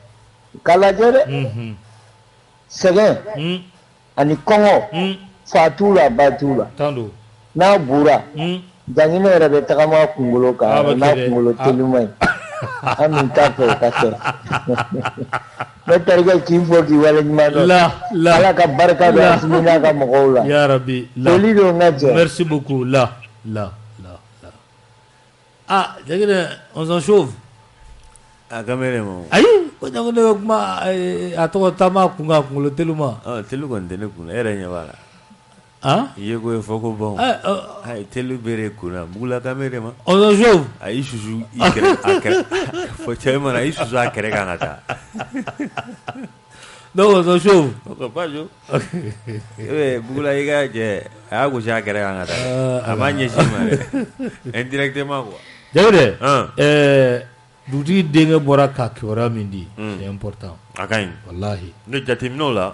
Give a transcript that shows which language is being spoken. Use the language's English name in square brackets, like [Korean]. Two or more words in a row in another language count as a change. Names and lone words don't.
[Bambara] u k'a lajɛ dɛ sɛgɛn ani kɔngɔ fa t'u la ba t'u la n'a bura janginɛ yɛrɛ bɛ tagama kunkolo kan n'a kunkolo telima ye an min t'a fɛ o ka kɛ ne terikɛ k'i fɔ k'i waleɲuman dɔn ala ka barika don Asimi n'a ka mɔgɔw la yarabi foli don n ka jɛ [French] merci beaucoup ah janginɛ on s'en chauffe [Bambara] a kamere ma ayi ko janginɛ bɛ kuma a tɔgɔ taama kun kan kunkolo telima telu kɔni tɛ ne kun e yɛrɛ ɲɛ b'a la i ye ko ye fɔ ko bon ayi telu bere kunna mugula kamere ma [French] on s'en chauffe [Bambara] a y'i susu i kɛrɛ a kɛrɛ fɔ cɛ mana a y'i susu a kɛrɛ kan ka taa [French] donc on s'en chauffe [Bambara] o ka pas jo mugula i ka jɛ a y'a gosi a kɛrɛ kan ka taa a m'a ɲɛsin ma dɛ [French] indirectement quoi [Bambara] janginɛ dugutigi denkɛ bɔra ka kibaruya min di [French] c'est important [Bambara] a ka ɲi wallahi ne jateminɛw la